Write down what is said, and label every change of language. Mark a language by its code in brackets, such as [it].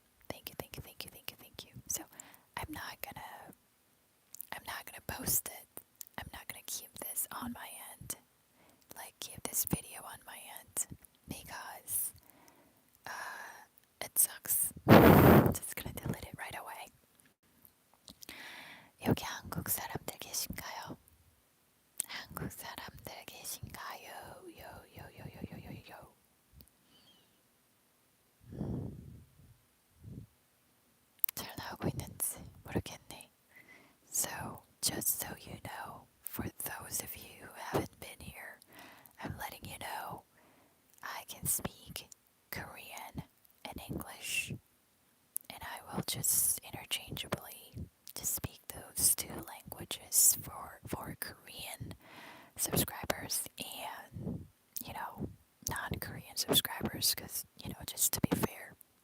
[en] Thank you, thank you, thank you, thank you, thank you. So I'm not gonna post it. I'm not gonna keep this on my end, like keep this video on my end, because it sucks. Just gonna delete it right away. [ko] 여기 한국 사람들 계신가요? 한국 사람들 계신가요? 요요요요요요요. 잘 나오고 있는지 모르겠네. [en] So, just so you know, for those of you who haven't been here, I'm letting you know I can speak Korean and English, and I will just interchangeably just speak those two languages for Korean subscribers and, non-Korean subscribers, because, just to be fair.